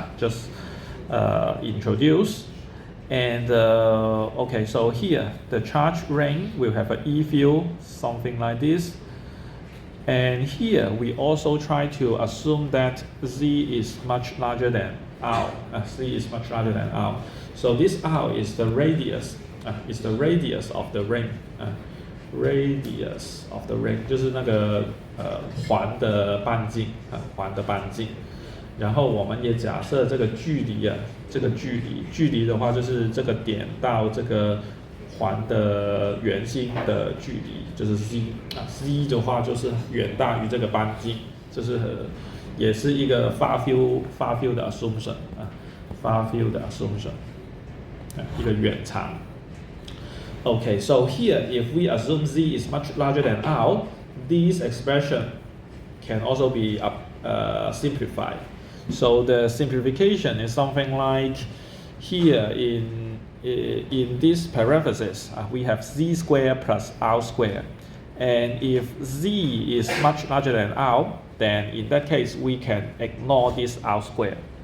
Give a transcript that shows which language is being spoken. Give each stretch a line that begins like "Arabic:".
English: Just introduce. And okay, so here the charge ring will have an E field, something like this. And here we also try to assume that Z is much larger than R. Z is much larger than R. So this R is the radius, of the ring. Radius of the ring
Chinese: 就是那个环的半径，环的半径。然后我们也假设这个距离距离的话就是这个点到这个环的圆心的距离，就是 z 的话就是远大于这个半径，就是也是一个 far field 的 assumption far field 的 assumption 一个远长。
English: Okay, so here if we assume z is much larger than r, this expression can also be simplified. So the simplification is something like here in this parenthesis we have z squared plus r squared, and if z is much larger than r, then in that case we can ignore this r squared.